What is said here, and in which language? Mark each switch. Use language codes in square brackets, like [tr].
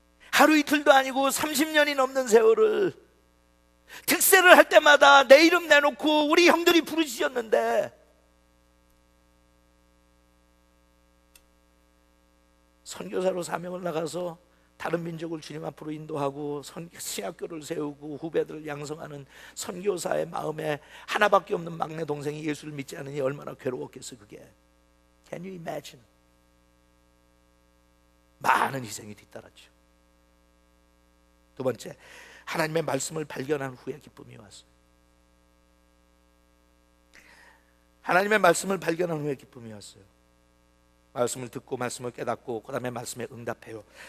[ko] 하루 이틀도 아니고 30년이 넘는 세월을 특세를 할 때마다 내 이름 내놓고 우리 형들이 부르짖었는데, 선교사로 사명을 나가서 다른 민족을 주님 앞으로 인도하고 신학교를 세우고 후배들을 양성하는 선교사의 마음에 하나밖에 없는 막내 동생이 예수를 믿지 않으니 얼마나 괴로웠겠어. [en] 그게 Can you imagine? [ko] 많은 희생이 뒤따랐죠. 두 번째, 하나님의 말씀을 발견한 후에 기쁨이 왔어요. 하나님의 말씀을 발견한 후에 기쁨이 왔어요. 말씀을 듣고 말씀을 깨닫고 그 다음에 말씀에 응답해요.